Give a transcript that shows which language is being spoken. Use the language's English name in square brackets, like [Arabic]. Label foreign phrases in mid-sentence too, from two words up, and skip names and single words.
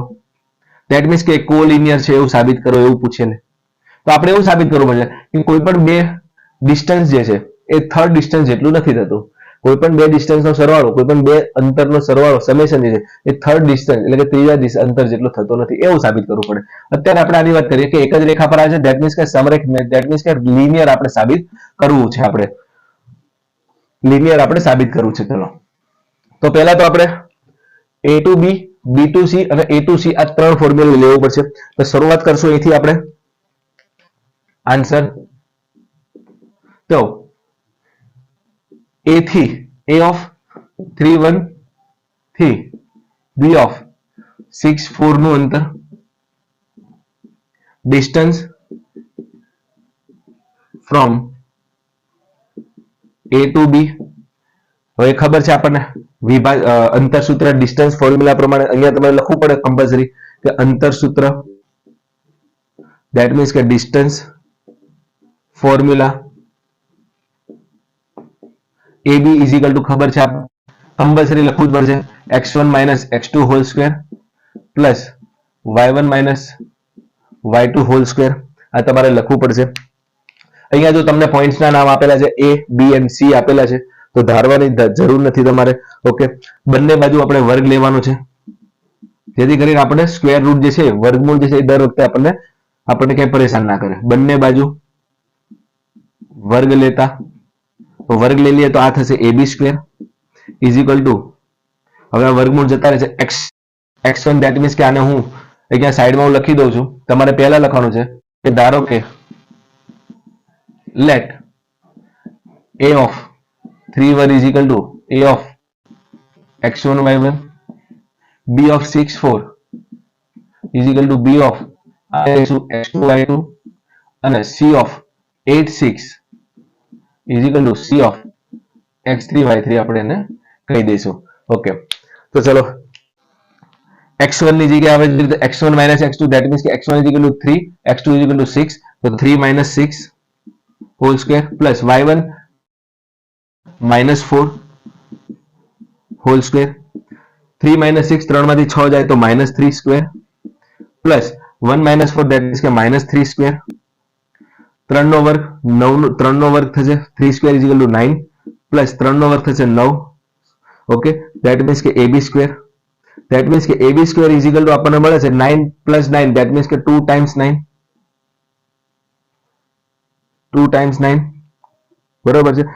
[English] that means [Gujarati] કે કોલિનિયર છે એવું સાબિત કરો, એવું પૂછે ને. તો આપણે એવું સાબિત કરવું પડશે કે કોઈ પણ બે ડિસ્ટન્સ જે છે એ થર્ડ ડિસ્ટન્સ જેટલું નથી થતું. કોઈ પણ બે ડિસ્ટન્સનો સરવાળો, કોઈ પણ બે અંતરનો સરવાળો, સમેશન જે છે એ થર્ડ ડિસ્ટન્સ એટલે કે ત્રીજા અંતર જેટલો થતો નથી, એવું સાબિત કરવું પડે. અત્યારે આપણે આની વાત કરીએ કે એક જ રેખા પર આવે છે, [English] that means [Gujarati] કે સમરેખ, [English] that means [Gujarati] કે લિનિયર આપણે સાબિત કરવું છે. આપણે લિનિયર આપણે સાબિત કરવું છે. ચલો, તો પહેલા તો આપણે [English] A to B, B to C [Gujarati] અને [English] A to C [Gujarati] આ ત્રણ ફોર્મ્યુલા લેવું પડશે. તો શરૂઆત કરશું અહીંથી આપણે આન્સર. તો A થી [English] A of 3 1 [Gujarati] થી [English] B of 6 4 [Gujarati] નું અંતર, [English] distance from A to B. [Gujarati] હવે ખબર છે આપણને અંતર સૂત્ર, [English] distance formula [Gujarati] પ્રમાણે અહીંયા તમારે લખવું પડે કમ્પલસરી કે અંતર સૂત્ર, [English] that means [Gujarati] કે [English] distance formula AB is equal to [Gujarati] ખબર છે આપણે કમ્પલસરી લખવું જ પડશે [English] x1 x2 whole square plus y1 y2 whole square. [Gujarati] આ તમારે લખવું પડશે. અહીંયા જો તમને પોઈન્ટ્સના નામ આપેલા છે [English] A, B and C [Gujarati] આપેલા છે, તો ધારવાની જરૂર નથી તમારે. ઓકે, બંને બાજુ આપણે વર્ગ લેવાનો છે, જેથી કરીને આપણે [English] square root [Gujarati] જે છે, વર્ગમૂળ જે છે એ દર વખતે આપણને કઈ પરેશાન ના કરે. બંને બાજુ વર્ગ લેતા, તો વર્ગ લઈ લઈએ તો આ થશે [English] AB square is equal to, [Gujarati] હવે આ વર્ગમૂળ જતા રહે છે x1, [English] that means [Gujarati] કે આને હું અહીંયા સાઈડમાં હું લખી દઉં છું. તમારે પહેલા લખવાનું છે કે ધારો કે [English] let A of 3 1 is equal to A of x1 y1, B of 6 4 is equal to B of x2 y2 [Gujarati] અને [English] C of 8 6 is equal to C of x3 y3 [Gujarati] આપણે એને કહી દઈશું. ઓકે, તો ચલો x1 ની જગ્યાએ આવે છે x1 x2, [English] that means [Gujarati] કે [English] x1 is equal to 3, x2 is equal to 6, તો 3 6 whole square plus y1 [Gujarati] -4 [English] whole square, [Gujarati] 3 6 3 માંથી 6 જાય તો -3 [English] square plus [Gujarati] 1 -4, [English] that means [Gujarati] કે -3 સ્ક્વેર, 3 નો વર્ગ 9 3 નો વર્ગ થશે, [English] 3 square is equal to 9 plus [Gujarati] 3 નો વર્ગ થશે 9 ઓકે, [English] that means [Gujarati] કે AB સ્ક્વેર, [English] that means [Gujarati] કે [English] AB square is equal to [Gujarati] આપણને મળે છે 9 + 9, [English] that means [Gujarati] કે [English] 2 times 9, 2 times 9, [Gujarati] બરોબર છે.